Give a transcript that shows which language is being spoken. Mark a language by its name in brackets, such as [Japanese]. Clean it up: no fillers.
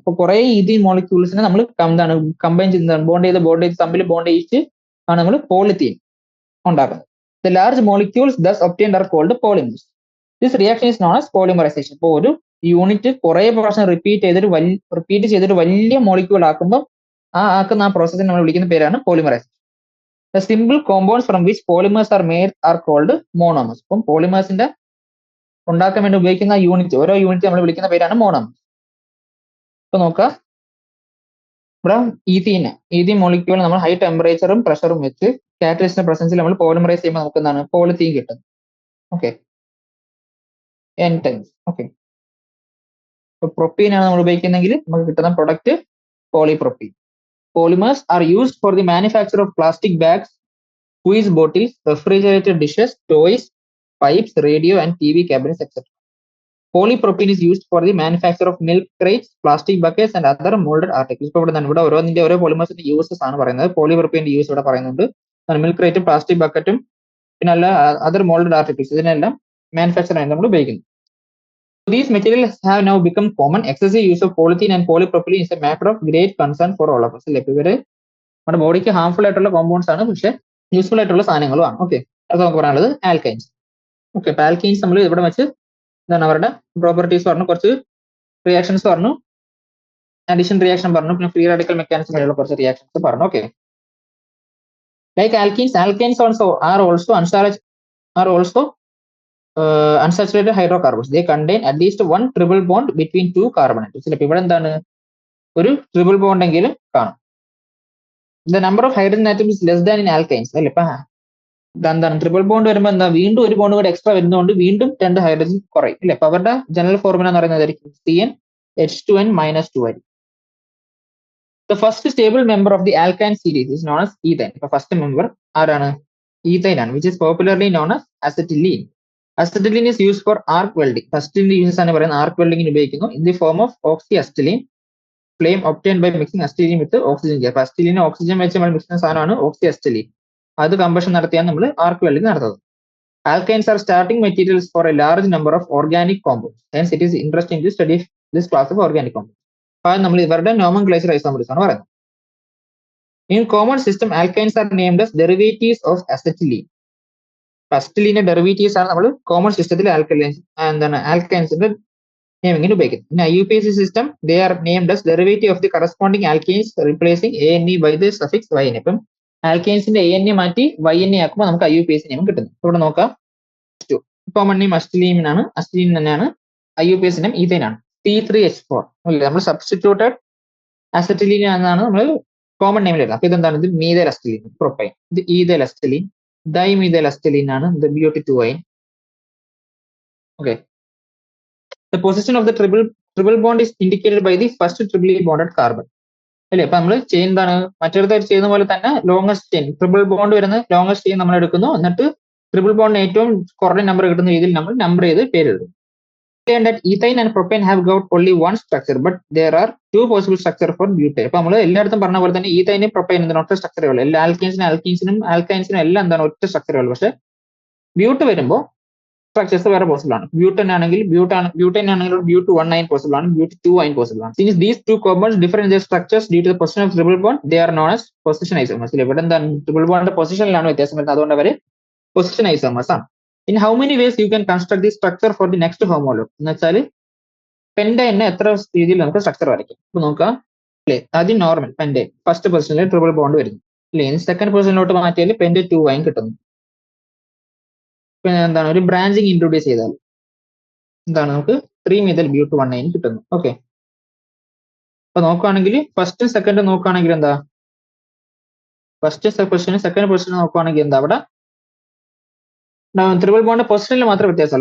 [Malayalam] അപ്പോൾ കുറെ ഈഥീൻ മോളിക്യൂൾസിനെ നമ്മൾ എന്താണ് കമ്പൈൻ ചെയ്ത് ബോണ്ട് ചെയ്ത് തമ്മിൽ ബോണ്ട് ചെയ്യിച്ച് ആണ് നമ്മൾ പോളിത്തീൻ ഉണ്ടാക്കുന്നത്. [English] The large molecules thus obtained are called polymers. This reaction is known as polymerization. [Malayalam] ഇപ്പോൾ ഒരു യൂണിറ്റ് കുറെ പ്രാവശ്യം റിപ്പീറ്റ് ചെയ്തിട്ട് വലിയ മോളിക്യൂൾ ആക്കുമ്പോൾ ആക്കുന്ന ആ പ്രോസസ്സിനെ നമ്മൾ വിളിക്കുന്ന പേരാണ് polymerisation. [English] The simple compounds from which polymers are made are called monomers. [Malayalam] അപ്പം പോളിമേഴ്സിന്റെ ഉണ്ടാക്കാൻ വേണ്ടി ഉപയോഗിക്കുന്ന യൂണിറ്റ്, ഓരോ യൂണിറ്റ് നമ്മൾ വിളിക്കുന്ന പേരാണ് മോണോമർ. ഇപ്പൊ നോക്കാം, ഇവിടെ ഈഥീൻ മോളിക്യൂൾ നമ്മൾ ഹൈ ടെമ്പറേച്ചറും പ്രഷറും വെച്ച് കാറ്റലിസ്റ്റിന്റെ പ്രസൻസിൽ നമ്മൾ പോളിമറൈസ് ചെയ്യുമ്പോൾ നമുക്ക് എന്താണ് പോളിത്തീൻ കിട്ടുന്നത്. Okay, N times. ഓക്കെ, ഇപ്പൊ പ്രൊപ്പീൻ ആണ് നമ്മൾ ഉപയോഗിക്കുന്നെങ്കിൽ നമുക്ക് കിട്ടുന്ന product പോളിപ്രൊപ്പീൻ. [English] Polymers are used for the manufacture of plastic bags, squeeze bottles, refrigerated dishes, toys, pipes, radio and TV cabinets, etc. Polypropylene is used for the manufacture of milk crates, plastic buckets and other molded articles. [Malayalam] ഇപ്പോൾ ഇവിടെ ഓരോന്നിന്റെ ഓരോ പോളിമേഴ്സിന്റെ uses ആണ് പറയുന്നത്. പോളിപ്രോപ്പീന്റെ use ഇവിടെ പറയുന്നുണ്ട്. Milk ക്രേറ്റും plastic ബക്കറ്റും പിന്നെ അല്ല other moulded articles ഇതിനെല്ലാം മാനുഫാക്ചർ ആയിട്ട് നമ്മൾ ഉപയോഗിക്കുന്നു. [English] These materials have now become common. Excessive use of polythene and polypropylene is a matter of great concern for all of us. [Malayalam] അല്ലേ, ഇവര് നമ്മുടെ ബോഡിക്ക് ഹാർംഫുൾ ആയിട്ടുള്ള കോമ്പൗണ്ട്സ് ആണ്, പക്ഷെ യൂസ്ഫുൾ ആയിട്ടുള്ള സാധനങ്ങളുമാണ്. ഓക്കെ, അത് നമുക്ക് പറയാനുള്ളത് ആൽക്കൈൻസ്. ഓക്കെ, അപ്പൊ ആൽക്കൈൻസ് നമ്മൾ ഇവിടെ വെച്ച് എന്താണ് അവരുടെ പ്രോപ്പർട്ടീസ് പറഞ്ഞു, കുറച്ച് റിയാക്ഷൻസ് പറഞ്ഞു, അഡീഷൻ റിയാക്ഷൻ പറഞ്ഞു, പിന്നെ ഫ്രീ റാഡിക്കൽ മെക്കാനിസം വരെയുള്ള കുറച്ച് റിയാക്ഷൻസ് പറഞ്ഞു. [English] Okay, like alkenes also are also unsaturated hydrocarbons. They contain at least one triple bond between two carbon atoms. [Malayalam] ഇപ്പൊ ഇവിടെ എന്താണ് ഒരു ട്രിപ്പിൾ ബോണ്ട് എങ്കിലും കാണും. [English] The number of hydrogen atoms is less than in alkenes. [Malayalam] അല്ലെ, ഇപ്പൊ എന്താണ് triple bond വരുമ്പോൾ എന്താ വീണ്ടും ഒരു ബോണ്ട് കൂടെ എക്സ്ട്രാ വരുന്നതുകൊണ്ട് വീണ്ടും 2 ഹൈഡ്രജൻ കുറയും. ഇല്ലേ, അപ്പൊ അവരുടെ ജനറൽ ഫോർമുല എന്ന് പറയുന്നത് CnH2n-2 ആയിരിക്കും. [English] The first stable member of the alkyne series is known as ethane. [Malayalam] ഇപ്പൊ ഫസ്റ്റ് മെമ്പർ ആരാണ്, ഈഥൈൻ ആണ്, [English] which is popularly known as acetylene. Acetylene is used for arc welding. [Malayalam] ഫസ്റ്റിന്റെ uses ആണ് പറയുന്നത് ആർക്ക് വെൽഡിങ്ങിന് ഉപയോഗിക്കുന്നു. [English] In the form of oxyacetylene, flame obtained by mixing acetylene with oxygen gas. [Malayalam] അപ്പൊ acetylene oxygen വെച്ച് നമ്മൾ mix ചെയ്യുന്ന സാധനമാണ് ഓക്സിഅസിറ്റലീൻ. അത് കമ്പഷൻ നടത്തിയാണ് നമ്മൾ ആർക്ക് വെൽഡിങ് നടത്തുന്നത്. [English] Alkynes are starting materials for a large number of organic compounds. Hence, it is interesting to study this class of organic compounds. [Malayalam] അപ്പോൾ നമ്മൾ ഇവരുടെ നോമൻക്ലേച്ചർ ഐസോമെറിക്സ് ആണ് പറയുന്നത്. [English] In common system, alkynes are named as derivatives of acetylene. [Malayalam] അസിറ്റലീന്റെ derivatives ആണ് നമ്മൾ common സിസ്റ്റത്തിൽ ആൽക്കൈൻസിന്റെ നെയിമിങ്ങിന് ഉപയോഗിക്കുന്നത്. [English] In IUPAC system they are named as derivative of the corresponding alkanes replacing ANE by the suffix YN. [Malayalam] ഇപ്പം ആൽക്കെയിൻസിന്റെ ANE മാറ്റി YNE ആക്കുമ്പോൾ നമുക്ക് IUPAC name കിട്ടുന്നു. ഇവിടെ നോക്കാം, കോമൺ നെയിം അസ്റ്റലീൻ ആണ്, അസ്റ്റലീൻ തന്നെയാണ്. IUPAC നെയിം ഈഥൈൻ ആണ്, C3H4 അല്ലേ. നമ്മൾ സബ്സ്റ്റിറ്റ്യൂട്ടഡ് അസറ്റിലീൻ എന്നാണ് നമ്മൾ കോമൺ നെയിമിൽ എഴുതുന്നത്. അപ്പൊ ഇതെന്താണ്, ഇത് മീഥൈൽ അസ്റ്റലീൻ പ്രൊപ്പൈൻ, ഇത് ഈഥൈൽ അസ്റ്റലീൻ, ഡൈമീഥൈൽ അസ്റ്റലീൻ ആണ്, ഇത് BOT2 okay. [English] The position of the triple bond is indicated by the first triply bonded carbon. [Malayalam] അല്ലേ. അപ്പൊ നമ്മൾ ചെയിൻ എന്താണ്, മറ്റൊരു ചെയ്യുന്ന പോലെ തന്നെ ലോങ്ങസ്റ്റ് ചെയിൻ ട്രിപ്പിൾ ബോണ്ട് വരുന്ന ലോങ്ങസ്റ്റ് ചെയിൻ നമ്മൾ എടുക്കുന്നു, എന്നിട്ട് ട്രിപ്പിൾ ബോണ്ടിന് ഏറ്റവും കുറഞ്ഞ നമ്പർ കിട്ടുന്ന രീതിയിൽ നമ്മൾ നമ്പർ ചെയ്ത് പേരെഴുതും. [English] That ethane and propane have got only one structure, but there are two possible structure for butane. [Malayalam] അപ്പൊ നമ്മൾ എല്ലായിടത്തും പറഞ്ഞ പോലെ തന്നെ ഈഥൈനും പ്രൊപ്പൈനും എന്താണ് ഒറ്റ സ്ട്രക്ചറേ ഉള്ളൂ. എല്ലാ ആൽക്കൈൻസിനും എല്ലാം എന്താണ് ഒറ്റ സ്ട്രക്ചറേ ഉള്ളൂ. പക്ഷെ ബ്യൂട്ട് വരുമ്പോൾ സ്ട്രക്ചേഴ്സ് വേറെ പോസിബിൾ ആണ്. ബ്യൂട്ടൻ ആണെങ്കിൽ BUT1 പോസിബിൾ ആണ്, BUT2 പോസിബിൾ ആണ്. [English] Since these two compounds differ in their structures due to the position of triple bond, they are known as position isomers. [Malayalam] ഇവിടെ എന്താണ്, ട്രിപ്പിൾ ബോണ്ട് പൊസിഷനിലാണ് വ്യത്യാസം വരുന്നത്, അതുകൊണ്ട് അവര് പൊസിഷൻ ഐസോമേഴ്സ് ആണ്. [English] In how many ways you can construct the structure for the next homologue [Malayalam] എന്ന് വെച്ചാൽ പെൻഡൈനെ എത്ര രീതിയിൽ നമുക്ക് സ്ട്രക്ചർ വരയ്ക്കാം. ഇപ്പൊ നോക്കാം അല്ലേ. ആദ്യം നോർമൽ പെൻഡൈൻ ഫസ്റ്റ് പൊസിഷനിൽ ട്രിപ്പിൾ ബോണ്ട് വരുന്നു അല്ലേ. സെക്കൻഡ് പൊസിഷനിലോട്ട് മാറ്റിയാൽ Pent2 കിട്ടുന്നു. പിന്നെ എന്താണ്, ഒരു ബ്രാഞ്ചിങ് ഇൻട്രൊഡ്യൂസ് ചെയ്താൽ എന്താണ്, നമുക്ക് 3-methyl-but1 കിട്ടുന്നു. ഓക്കെ. അപ്പൊ നോക്കുകയാണെങ്കിൽ ഫസ്റ്റ് സെക്കൻഡ് നോക്കുകയാണെങ്കിൽ എന്താ, ഫസ്റ്റ് പൊസിഷനും സെക്കൻഡ് പൊസിഷനും നോക്കുകയാണെങ്കിൽ എന്താ, അവിടെ ട്രിപ്പിൾ ബോണ്ട് പൊസിഷനിൽ മാത്രം വ്യത്യാസം.